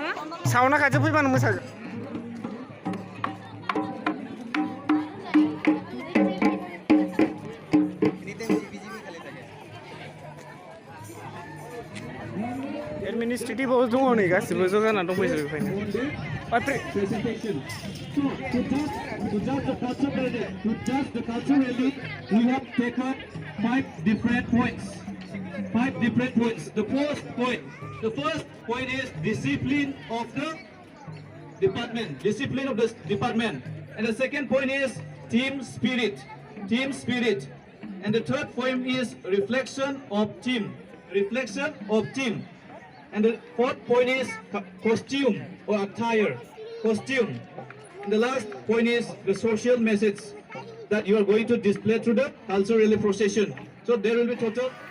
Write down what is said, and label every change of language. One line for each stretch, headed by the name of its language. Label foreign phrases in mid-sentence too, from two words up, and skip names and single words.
English: administrative house
Bodo: दङ नै गासिबो ज' जाना दंफैजोबो बेखायनो
English: To judge the culture rally, we have taken 5 different points. The first point is discipline of the department. And the second point is team spirit. And the third point is reflection of team. And the fourth point is costume or attire. And the last point is the social message that you are going to display through the cultural rally procession. So there will be total.